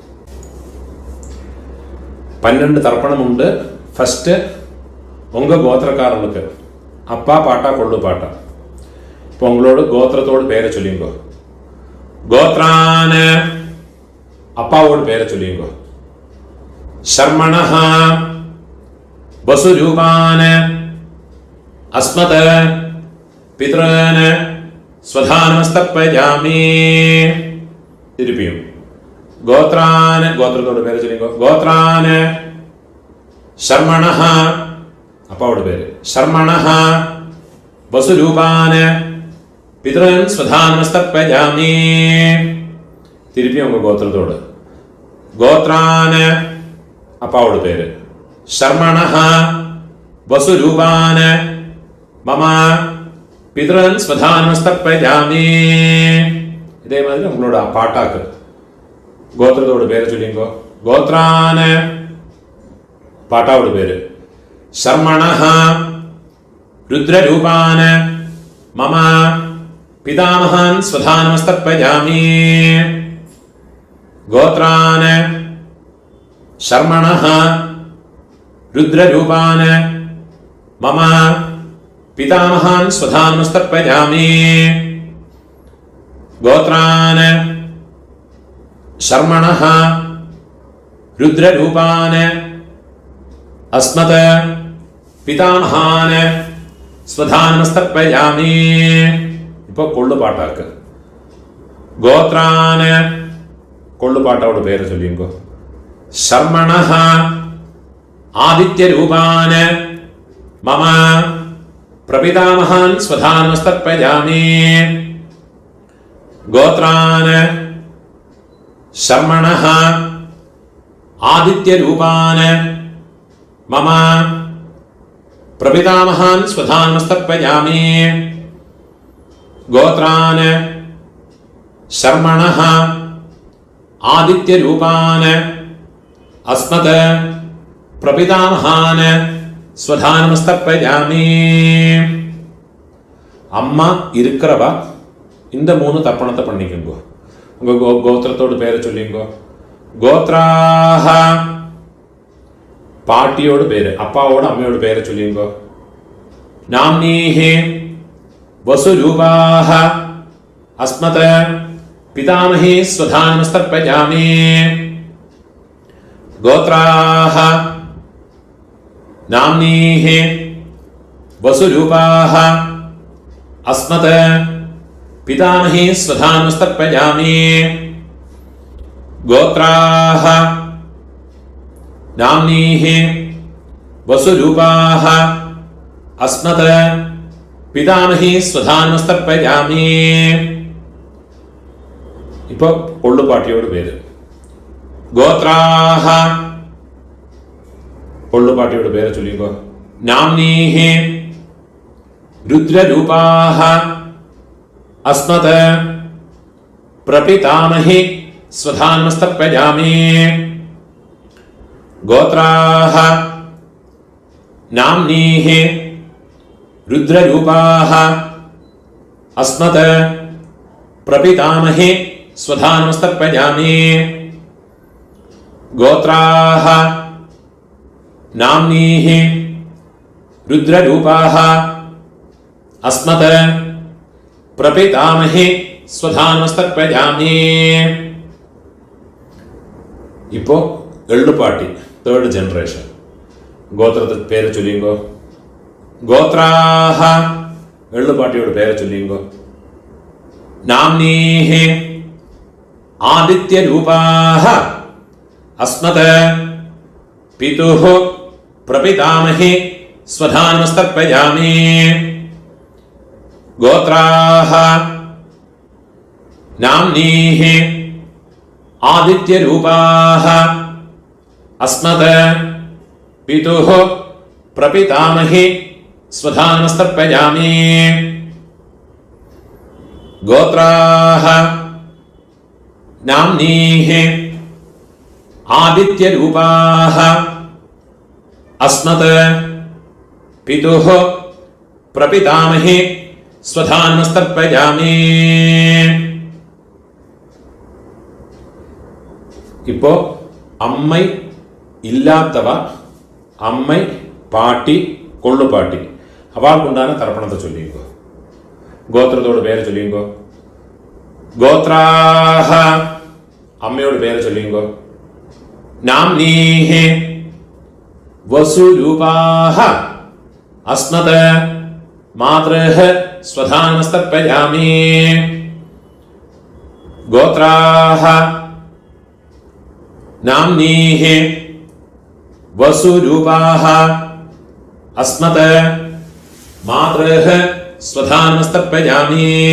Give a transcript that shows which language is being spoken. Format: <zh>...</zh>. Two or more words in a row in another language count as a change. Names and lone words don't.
<ta>12 தர்ப்பணம் உண்டு. ஃபஸ்ட்டு உங்கள் கோத்திரக்காரர்களுக்கு அப்பா பாட்டா கொள்ளு பாட்டா. இப்போ உங்களோட கோத்திரத்தோடு பேரை சொல்லிங்கோ. கோத்ரான அப்பாவோட பேரை சொல்லிங்கோ.</ta> <sa>शर्मणः वसुरूपान् अस्मत् पितॄन् स्वधानमस्तर्पयामि.</sa> <ta>திருப்பியும் கோத்ரான் கோத்திரத்தோட பேரை சொல்லிங்கோ.</ta> <sa>गोत्रान् शर्मणः</sa> <ta>அப்பாவோட பேரு.</ta> <sa>शर्मणः वसुरूपान् पितॄन् स्वधानमस्तर्पयामि.</sa> <ta>திருப்பியும் உங்க கோத்திரத்தோட. கோத்ரான் அப்பாவோட பேரு.</ta> <sa>शर्मणः वसुरूपान् मम पितॄन् स्वधानमस्तर्पयामि.</sa> <ta>இதே மாதிரி உங்களோட பாட்டாக்கு கோத்திரத்தோட பேரை சொல்லிங்கோ. கோத்ரான் பாட்டாவோட பேரு.</ta> <sa>शर्मणः रुद्ररूपान् मम पितामहान् स्वधानमस्तर्पयामि. गोत्रान् शर्मणः रुद्ररूपान् मम पितामहान् स्वधानमस्तर्पयामि. गोत्रान् शर्मणः रुद्ररूपान् अस्मत् पितामहान् स्वधानमस्तर्पयामि.</sa> <ta>இப்போ கொள்ளு பாட்டாக்கு கோத்ரான் கொள்ளு பாட்டாவோட பேரை சொல்லிங்கோ.</ta> <sa>शर्मणः आदित्यरूपान् मम प्रपितामहान् स्वधानमस्तर्पयामि. गोत्रान् शर्मणः आदित्यरूपान् मम प्रपितामहान् स्वधानमस्तर्पयामि। गोत्रान् शर्मणः आदित्यरूपान् अस्मत् प्रपितामहान् स्वधानमस्तर्पयामि.</sa> <ta>அம்மா இருக்கிறவா இந்த 3 தர்ப்பணத்தை பண்ணிக்கோங்க. உங்க கோத்திரத்தோட பேரை சொல்லிங்கோ. கோத்ராஹ பாட்டியோட பேரு, அப்பாவோட அம்மையோட பேரை சொல்லிங்கோ.</ta> <sa>नाम्नीः वसुरूपाः अस्मत् पितामही स्वधानमस्तर्पयामि. गोत्राः नाम्नीः वसुरूपाः अस्मत् पितामही स्वधानमस्तर्पयामि. गोत्राः नाम्नीः वसुरूपाः अस्मत् पितामही स्वधानमस्तर्पयामि.</sa> <ta>இப்போ பொள்ளுப்பாட்டியோட பேரு. கோத்ராः பொள்ளுப்பாட்டியோட பேரை சொல்லிக்கோ.</ta> <sa>நாம்னீः रुद्ररूपाः अस्मत् प्रपितामहि स्वधानमस्तर्पयामि. गोत्राः नाम्नीः रुद्ररूपाः अस्मत् प्रपितामहि स्वधानमस्तर्पयामि. गोत्राः नाम्नीः रुद्ररूपाः अस्मत् प्रपितामहि स्वधानमस्तर्पयामि.</sa> <ta>இப்போ எள்ளுப்பாட்டி</ta> <en>third generation.</en> <ta>கோத்திரத்துக்கு பேரை சொல்லிங்கோ. கோத்ராஹ எள்ளுப்பாட்டியோட பேரை சொல்லிங்கோ.</ta> <sa>नाम्नीः आदित्यरूपाः अस्मत् पितुः प्रपितामहि स्वधानमस्तर्पयामि. गोत्राः नाम्नीः आदित्यरूपाः अस्मत् पितुः प्रपितामहि स्वधानमस्तर्पयामि. गोत्राः नाम्नीः आदित्यरूपाः अस्मत् पितुः प्रपितामहि स्वधानमस्तर्पयामि.</sa> <ta>இப்போ அம்மை இல்லாதவ, அம்மை பாட்டி கொள்ளுப்பாட்டி அவளுக்கு உண்டான தர்ப்பணத்தை சொல்லிங்கோ. கோத்திரத்தோட பேரை சொல்லிங்கோ. கோத்ராஹ அம்மையோட பேரை சொல்லிங்கோ.</ta> <sa>नाम्नीः वसुरूपाः अस्मत् मातृः स्वधानमस्तर्पयामि. गोत्राः नाम्नीः वसुरूपाः अस्मत् मातृः स्वधानमस्तर्पयामि.</sa>